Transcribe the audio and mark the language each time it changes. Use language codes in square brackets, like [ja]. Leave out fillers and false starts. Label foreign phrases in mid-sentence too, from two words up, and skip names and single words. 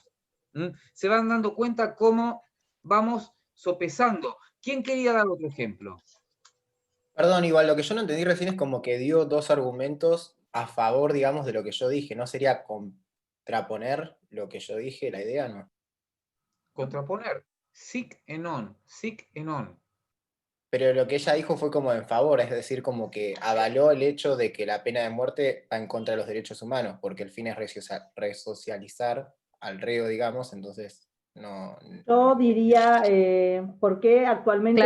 [es] Se van dando cuenta cómo vamos sopesando. ¿Quién quería dar otro ejemplo? Perdón, igual lo que yo no entendí recién es como que dio 2 argumentos a favor, digamos, de lo que yo dije. ¿No sería contraponer lo que yo dije, la idea, no? Contraponer. [la] Sic et non. Sic et non. [es] Pero lo que ella dijo fue como en favor, es decir, como que avaló el hecho de que la pena de muerte va en contra de los derechos humanos, porque el fin es resocializar al reo, digamos, entonces no... Yo diría, ¿por qué actualmente